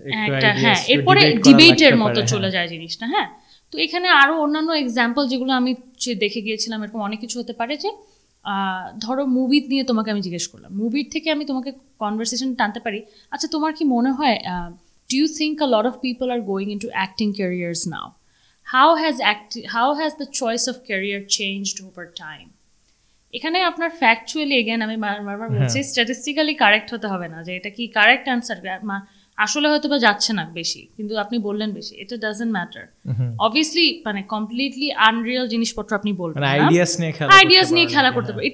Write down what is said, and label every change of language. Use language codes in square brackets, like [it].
[bn] একটা, হ্যাঁ, এরপরে ডিবেটের মতো চলে যায় জিনিসটা। হ্যাঁ, তো এখানে আরো অন্যান্য এক্সাম্পল যেগুলো আমি দেখে গিয়েছিলাম, এরকম অনেক কিছু হতে পারে, যে ধরো মুভি নিয়ে তোমাকে আমি জিজ্ঞেস করলাম, মুভির থেকে আমি তোমাকে কনভারসেশন টানতে পারি, আচ্ছা তোমার কি মনে হয়, [en] Do you think a lot of people are going into acting careers now? How has the choice of career changed over time? [bn] এখানে আপনার ফ্যাকচুয়ালি এগেন আমি বারবার বলছি, স্ট্যাটিস্টিক্যালি কারেক্ট হতে হবে না যে এটা কি কারেক্ট অ্যান্সার, আসলে হয়তো বা যাচ্ছে না বেশি, কিন্তু আপনি বললেন বেশি, [en] এটা doesn't matter. [bn] অবভিয়াসলি মানে কমপ্লিটলি আনরিয়াল জিনিসপত্র আপনি বলবেন, আইডিয়াস নিয়ে খেলা করতে পারবেন।